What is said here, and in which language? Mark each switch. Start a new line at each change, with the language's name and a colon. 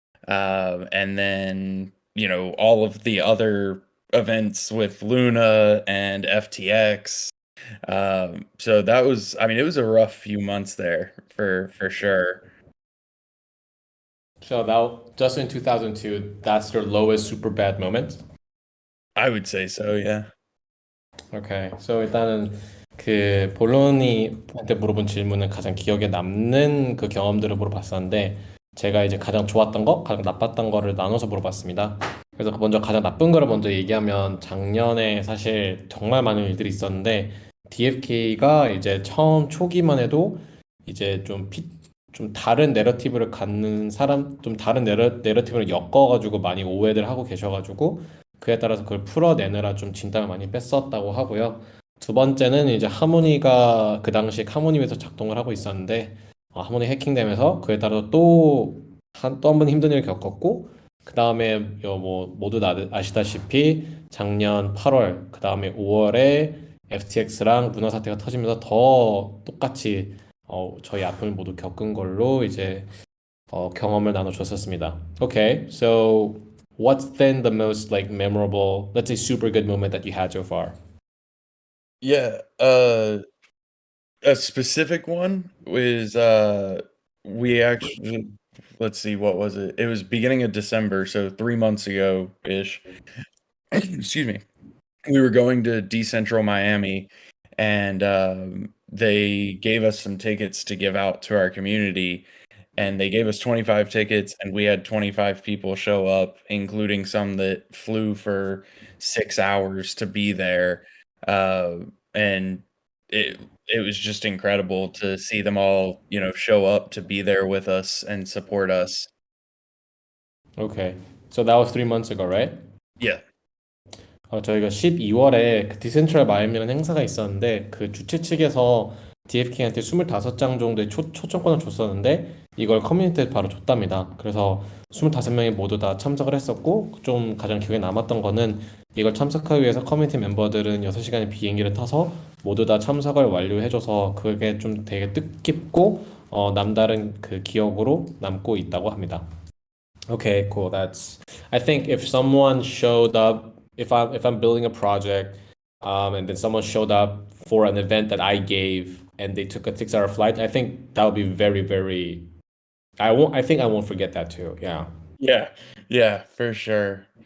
English: And then, all of the other events with Luna and FTX. So that was, I mean, it was a rough few months there for sure. so that just in 2002, that's your lowest super bad moment. I would say so, yeah. Okay, so
Korean: 일단은 그 본론이한테 물어본 질문은 가장 기억에 남는 그 경험들을 물어봤었는데 제가 이제 가장 좋았던 거, 가장 나빴던 거를 나눠서 물어봤습니다. 그래서 먼저 가장 나쁜 거를 먼저 얘기하면 작년에 사실 정말 많은 일들이 있었는데 DFK가 이제 처음 초기만 해도 이제 좀 다른 내러티브를 갖는 사람, 좀 다른 내러티브를 엮어가지고 많이 오해를 하고 계셔가지고 그에 따라서 그걸 풀어내느라 좀 진땀을 많이 뺐었다고 하고요. 두 번째는 이제 하모니가 그 당시 하모니에서 작동을 하고 있었는데 하모니 해킹되면서 그에 따라서 또 한 번 힘든 일을 겪었고 그 다음에 뭐 모두 아시다시피 작년 8월 그 다음에 5월에 FTX랑 문화 사태가 터지면서 더 똑같이 저희 아픔을 모두 겪은 걸로 이제 경험을 나눠줬었습니다.
English: Okay, so what's then the most like memorable, let's say super good moment that you had so far? Yeah, a specific one was we actually, let's see, what was it? It was beginning of December, so 3 months ago ish. Excuse me. We were going to Decentral Miami, and they gave us some tickets to give out to our community, and they gave us 25 tickets, and we had 25 people show up, including some that flew for 6 hours to be there. And it was just incredible to see them all, show up to be there with us and support us. Okay, so that was 3 months ago, right? Yeah.
Korean: 저희가 12월에 그 디센트럴 마이애미라는 행사가 있었는데 그 주최 측에서 DFK한테 25장 정도의 초청권을 줬었는데 이걸 커뮤니티에 바로 줬답니다. 그래서 25명이 모두 다 참석을 했었고 좀 가장 기억에 남았던 거는 이걸 참석하기 위해서 커뮤니티 멤버들은 6시간의 비행기를 타서 모두 다 참석을 완료해줘서 그게 좀 되게 뜻깊고 남다른 그 기억으로 남고 있다고 합니다.
English: Okay, cool. I think if someone showed up, if I'm building a project, and then someone showed up for an event that I gave and they took a 6 hour flight, I think that would be very, very, I think I won't forget that too. Yeah. Yeah. Yeah, for sure.